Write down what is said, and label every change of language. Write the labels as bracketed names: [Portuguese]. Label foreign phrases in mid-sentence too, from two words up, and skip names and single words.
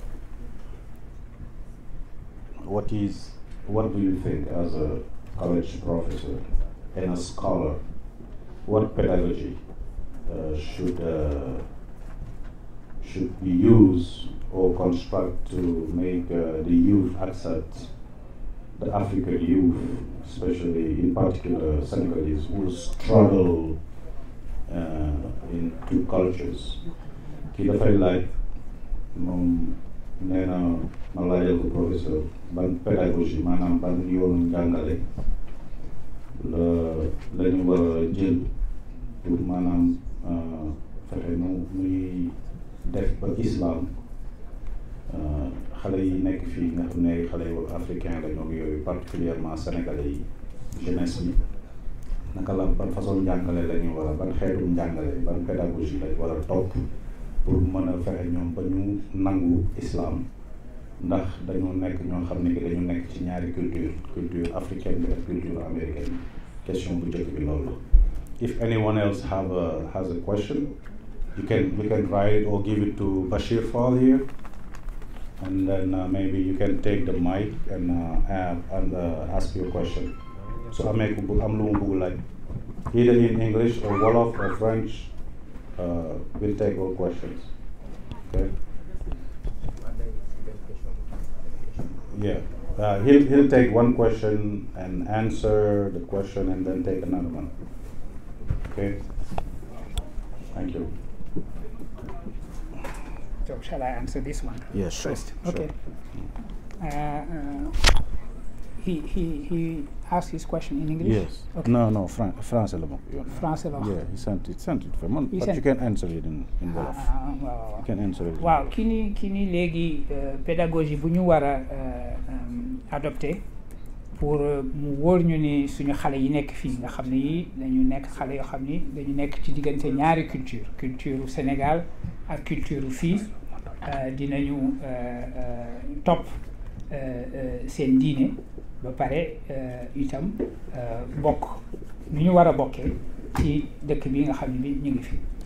[English] what do you think as a college professor and a scholar, what pedagogy should be used or construct to make the youth accept the African youth, especially in particular Senegalese, who struggle in two cultures. [Wolof] Kii dafay laaj moom nee na ma laajal ko professeur ban pédagogie maanaam ban yoonu njàngale la ñu war a jël pour maanaam fexe nu muy def ba islam xale yi nekk fii nga xam ne xale yu africain la ñoom yooyu particulièrement sénégalais yi jeunesse bi naka la ban façon njàngale la ñu war a ban xeetu njàngale ban pédagogie lañ war a topp pour mën a fexe ñoom ba ñu nangu islam ndax dañoo nekk ñoo xam ne que dañu nekk ci ñaari [French] culture africaine [Wolof] bi ak [French] culture américaine [Wolof] question bu njëkk bi loolu la. [English] If anyone else has a question, you can write it or give it to Bashir Fall here, and then maybe you can take the mic and ask your question. So [Wolof] amee ku am lu mu bëgg laaj [English] either in English or Wolof or French, we'll take all questions. Okay. Yeah, he'll take one question and answer the question and then take another one. Okay. Thank you. So shall I answer this one? Yes, sure. First. Okay. He asked his question in English? Yes. Okay. No, [Wolof] français la moom. Français la wax. [English] Yeah, he sent it for me. But you can answer it in Wolof. [Wolof] Waaw. [English] You can answer it. [Wolof] Waaw ki ni léegi pédagogie bu ñu war a adopté pour mu wóor ñu ni suñu xale yi nekk fii nga xam ne yi dañu nekk xale yoo xam ni dañu nekk ci diggante ñaari culture Sénégal ak culture fii dinañu topp seen diine ba pare itam bokk ni ñu war a bokkee ci dëkk bi nga xam ne bi ñu ngi fi